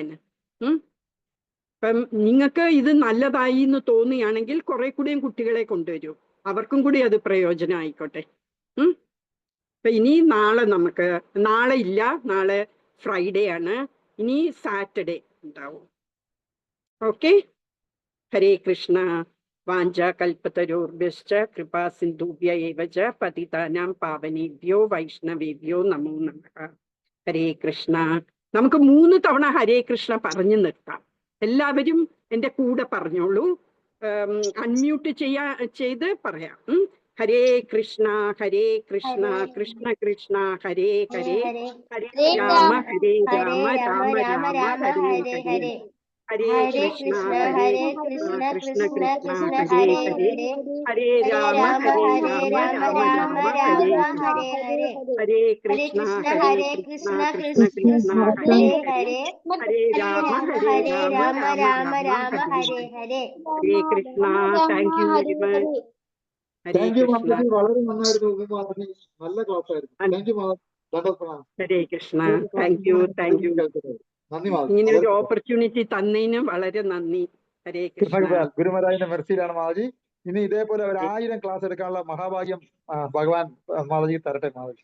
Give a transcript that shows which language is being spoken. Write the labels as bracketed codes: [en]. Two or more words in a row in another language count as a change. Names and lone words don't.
[ml] അപ്പം നിങ്ങൾക്ക് ഇത് നല്ലതായി എന്ന് തോന്നുകയാണെങ്കിൽ കുറെ കൂടിയും കുട്ടികളെ കൊണ്ടുവരൂ, അവർക്കും കൂടി അത് പ്രയോജനം ആയിക്കോട്ടെ. അപ്പൊ ഇനി നാളെ ഇല്ല, നാളെ ഫ്രൈഡേ ആണ്. ഇനി സാറ്റർഡേ ഉണ്ടാവും. ഓക്കെ? [sa] ഹരേ കൃഷ്ണ. വാഞ്ച കൽപ്പതരോർഭ്യശ്ച കൃപാ സിന്ധുഭ്യ ഏവ ച പതിതാനാം പാവനേഭ്യോ വൈഷ്ണവേഭ്യോ നമോ നമഃ. ഹരേ കൃഷ്ണ. [ml] നമുക്ക് 3 തവണ [sa] ഹരേ കൃഷ്ണ [ml] പറഞ്ഞു നിർത്താം. എല്ലാവരും എൻ്റെ കൂടെ പറഞ്ഞോളൂ. അൺമ്യൂട്ട് ചെയ്ത് പറയാം. [sa] ഹരേ കൃഷ്ണ ഹരേ കൃഷ്ണ കൃഷ്ണ കൃഷ്ണ ഹരേ ഹരേ, ഹരേ രാമ രാമ രാമ ഹരേ ഹരേ, ഹരേ കൃഷ്ണ കൃഷ്ണ കൃഷ്ണ ഹരേ ഹരേ, ഹരേ രാമ രാമ ഹരേ ഹരേ, ഹരേ കൃഷ്ണ കൃഷ്ണ കൃഷ്ണ ഹരേ ഹരേ, ഹരേ രാമ രാമ ഹരേ ഹരേ, ഹരേ കൃഷ്ണ. [en] Thank you very much. [sa] ഹരേ [en] Thank you [sa] കൃഷ്ണ. [ml] മാതാജി, വളരെ നന്നായിരുന്നു മാതാജി, നല്ല ക്ലാസ് ആയിരുന്നു. [en] Thank you Mataji. [sa] ഹരേ കൃഷ്ണ. [en] Thank you. [ml] നന്ദി മാതാജി. ഇങ്ങനെ ഒരു വളരെ ഓപ്പർച്യൂണിറ്റി തന്നതിന് വളരെ നന്ദി. [sa] ഹരേ കൃഷ്ണ. [ml] കൃഷ്ണകൃപയാൽ ഗുരുമരാജിന്റെ മെർസിയിലാണ് മാതാജി. ഇനി ഇതേപോലെ ഒരു 1000 ക്ലാസ് എടുക്കാനുള്ള മഹാഭാഗ്യം ഭഗവാൻ മാതാജി തരട്ടെ മാതാജി.